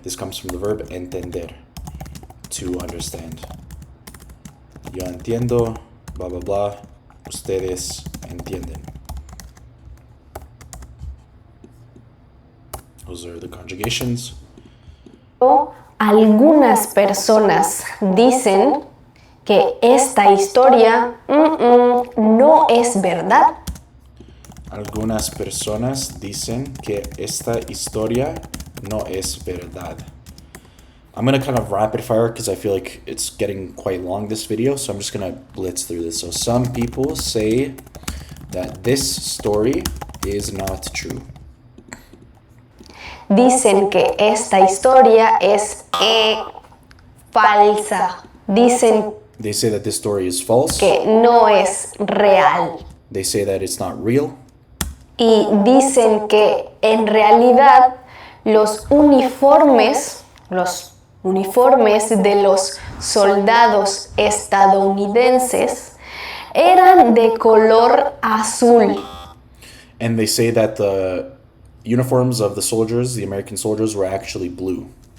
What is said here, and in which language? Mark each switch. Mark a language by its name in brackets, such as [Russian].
[English] This comes from the verb entender. To understand. [Spanish] Yo entiendo, [English] blah, blah, blah. [Spanish] ustedes entienden. [English] Those are the conjugations. [Spanish] Algunas personas dicen que esta historia no es verdad. Algunas personas dicen que esta historia no es verdad. [English] I'm going to kind of rapid fire because I feel like it's getting quite long, this video, so I'm just going to blitz through this. So some people say that this story is not true. [Spanish] Dicen que esta historia es falsa. Dicen [English] They say that this story is false. [Spanish] que no es real. [English] They say that it's not real. [Spanish] Y dicen que en realidad los uniformes de los soldados estadounidenses eran de color azul. [English] And they say that the uniforms of the soldiers, the American soldiers, were actually blue.